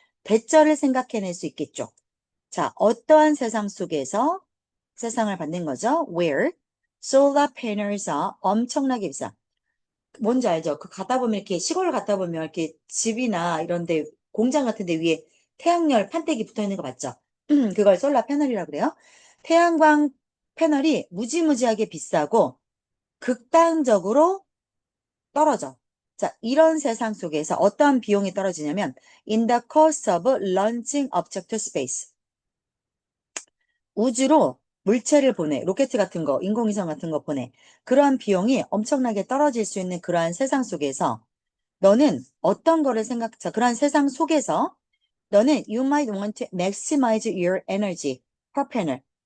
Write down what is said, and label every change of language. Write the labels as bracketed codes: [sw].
[ko] 대절을 생각해낼 수 있겠죠. 자, 어떠한 세상 속에서 세상을 받는 거죠. [en] Where solar panels are [ko] 엄청나게 비싸. 뭔지 알죠? 그 가다 보면 이렇게 시골 갔다 보면 이렇게 집이나 이런 데 공장 같은 데 위에 태양열 판때기 붙어 있는 거 맞죠? 그걸 솔라 패널이라고 그래요. 태양광 패널이 무지무지하게 비싸고 극단적으로 떨어져. 자, 이런 세상 속에서 어떠한 비용이 떨어지냐면 [en] in the cost of launching object to space. [ko] 우주로 물체를 보내, 로켓 같은 거, 인공위성 같은 거 보내. 그러한 비용이 엄청나게 떨어질 수 있는 그러한 세상 속에서 너는 어떤 거를 자, 그러한 세상 속에서 너는 [en] you might want to maximize your energy per panel.